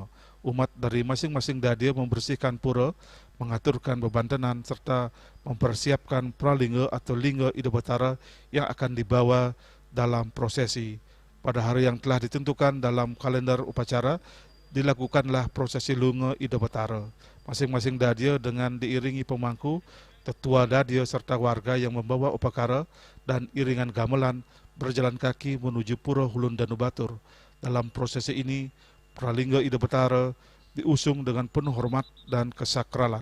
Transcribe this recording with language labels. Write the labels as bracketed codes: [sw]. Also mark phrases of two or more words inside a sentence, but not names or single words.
[id] Umat dari masing-masing dadio membersihkan pura, mengaturkan bebantenan, serta mempersiapkan pralingga atau lingga ide Batara yang akan dibawa dalam prosesi. Pada hari yang telah ditentukan dalam kalender upacara, dilakukanlah prosesi lunga ide Batara. Masing-masing dadio dengan diiringi pemangku, tetua dadio serta warga yang membawa upakara dan iringan gamelan berjalan kaki menuju Pura Hulun Danu Batur. Dalam prosesi ini, pralingga ide Batara diusung dengan penuh hormat dan kesakralan.